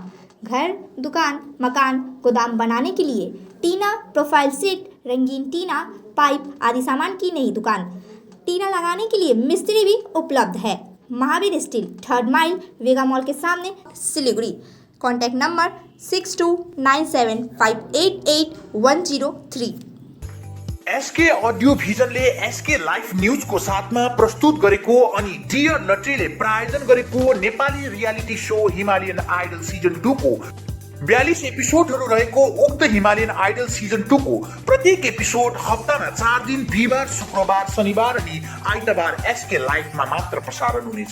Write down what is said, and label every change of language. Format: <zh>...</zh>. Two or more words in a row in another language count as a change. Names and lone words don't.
<hi>घर, दुकान, मकान, गोदाम बनाने के लिए टीना प्रोफाइल सीट, रंगीन टीना, पाइप आदि सामान की नई दुकान। टीना लगाने के लिए मिस्त्री भी उपलब्ध है। महावीर स्टील, 3rd माइल, वेगा मॉल के सामने, सिलीगुड़ी।</hi> <en>contact number 6297588103.</en> <ne>एसके अडियो भिजनले एसके लाइफ न्यूजको साथमा प्रस्तुत गरेको अनि डियर लटरीले प्रायोजन गरेको नेपाली</ne> <en>reality show</en> <ne>हिमालयन आइडल सिजन 2 को 42 एपिसोडहरू रहेको उक्त हिमालयन आइडल सिजन 2 को प्रत्येक एपिसोड हप्तामा 4 दिन बिहिबार, शुक्रबार, शनिबार अनि आइतबार एसके लाइफमा मात्र प्रसारण हुनेछ।</ne>